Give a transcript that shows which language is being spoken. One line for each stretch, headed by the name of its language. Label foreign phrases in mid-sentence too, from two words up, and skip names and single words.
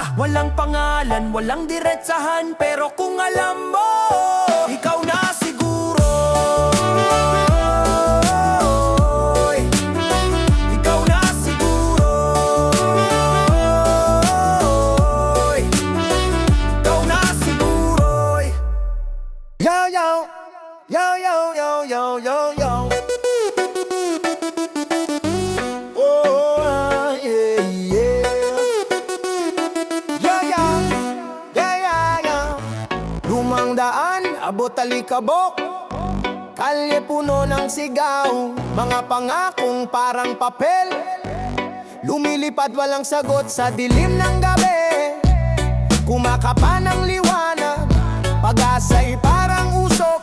Filipino: Walang pangalan, walang diretsahan, pero kung alam mo, ikaw na siguro. Ikaw na siguro. Ikaw na siguro.
English: Yo, yo, yo, yo, yo, yo, yo, yo. Oh, yeah, yeah. Yeah, yeah. Yeah, yeah, yeah.
Filipino: Lumang daan, abot talikabok. Kalye puno ng sigaw, mga pangakong parang papel. Lumilipad walang sagot sa dilim ng gabi. Kumakapa ng liwanag, pag-asa'y parang usok.